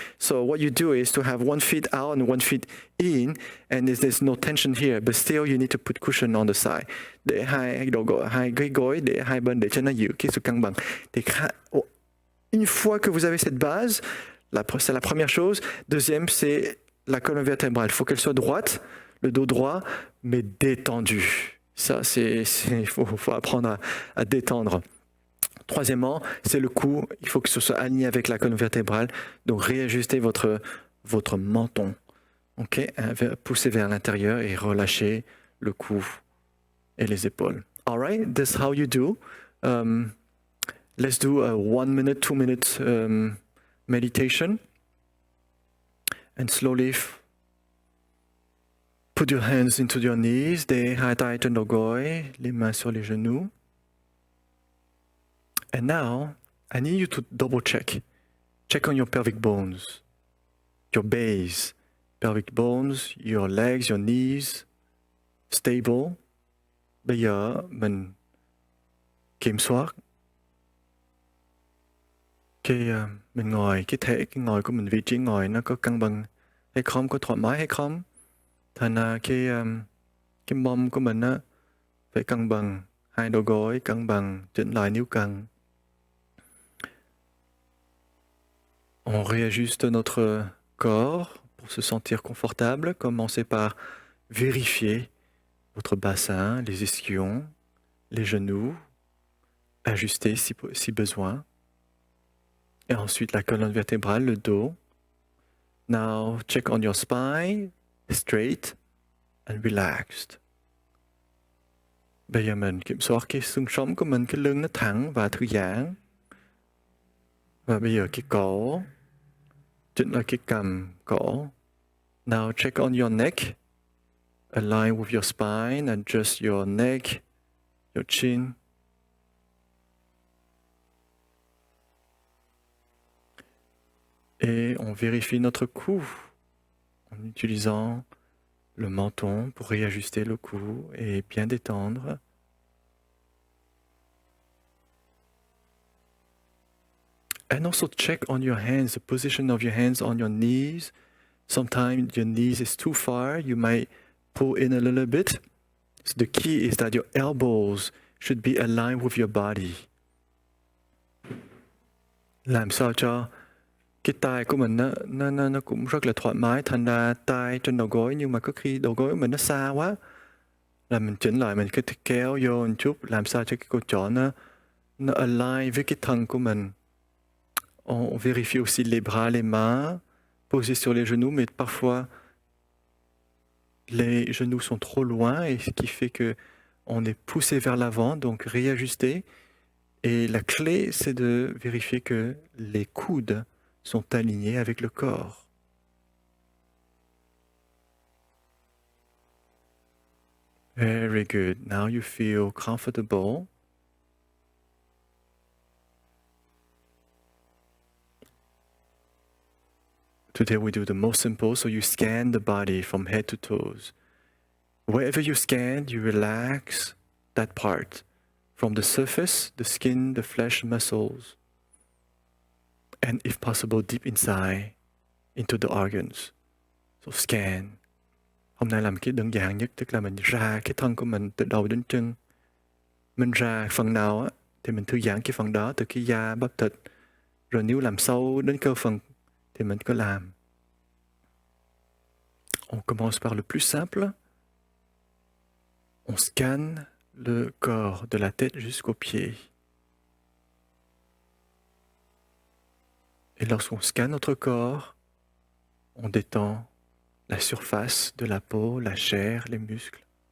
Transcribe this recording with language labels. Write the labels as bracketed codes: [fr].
[en] So what you do is to have one foot out and one foot in, and there's no tension here, but still you need to put cushion on the side. [vi] Để hai cái gối để hai bên để cho nó giữ cái sự cân bằng. [fr] Une fois que vous avez cette base, c'est la première chose. Deuxième, c'est la colonne vertébrale. Il faut qu'elle soit droite. Le dos droit, mais détendu. Ça, il faut apprendre à détendre. Troisièmement, c'est le cou. Il faut que ce soit aligné avec la colonne vertébrale. Donc, réajustez votre menton. Ok, poussez vers l'intérieur et relâchez le cou et les épaules. [en] All right, that's how you do. Let's do a 1 minute, 2 minute meditation. And slowly put your hands into your knees, [vi] để hai tay trên đầu gối, [fr] les mains sur les genoux. [en] And now, I need you to double check. Check on your pelvic bones, your base, pelvic bones, your legs, your knees, stable. [vi] Bây giờ mình kiểm soát mình ngồi, cái ngồi của mình, vị trí ngồi nó có cân bằng hay không, có thoải mái hay không. Thành ra cái mông của mình á phải cân bằng, hai đầu gối cân bằng, chỉnh lại nếu cần. [fr] On réajuste notre corps pour se sentir confortable. Commencez par vérifier votre bassin, les ischions, les genoux, ajuster si besoin. Et ensuite la colonne vertébrale, le dos. [en] Now check on your spine. Straight and relaxed. [vi] Bây giờ mình kiểm soát cái xương sống của mình, cái lưng nó thẳng và thư giãn. Và bây giờ cái cổ, chỉnh lại cái cằm, cổ. [en] Now check on your neck. Align with your spine, adjust your neck, your chin. [fr] Et on vérifie notre cou en utilisant le menton pour réajuster le cou et bien détendre. [en] And also check on your hands, the position of your hands on your knees. Sometimes your knees is too far, you might pull in a little bit. So the key is that your elbows should be aligned with your body. [vi] Làm sao cho cái tay của mình nó cũng rất là thoải mái, thành ra tay trên đầu gối, nhưng mà có khi đầu gối của mình nó xa quá là mình chỉnh lại, mình cứ kéo vô một chút, làm sao cho cái cổ trỏ nó align với cái thân của mình. [fr] On vérifie aussi les bras, les mains posés sur les genoux, mais parfois les genoux sont trop loin, et ce qui fait que on est poussé vers l'avant, donc réajuster. Et la clé, c'est de vérifier que les coudes sont alignés avec le corps. [en] Very good. Now you feel comfortable. Today we do the most simple, so you scan the body from head to toes. Wherever you scan, you relax that part from the surface, the skin, the flesh, muscles, and if possible, deep inside into the organs. So scan. [vi] Hôm nay làm cái đơn giản nhất, tức là mình ra cái thân của mình từ đầu đến chân. Mình ra phần nào á, thì mình thư giãn cái phần đó từ cái da, bắp thịt. Rồi nếu làm sâu đến cơ phần thì mình cứ làm. [fr] On commence par le plus simple. On scanne le corps de la tête jusqu'aux pieds. Et lorsqu'on scanne notre corps, on détend la surface de la peau, la chair, les muscles.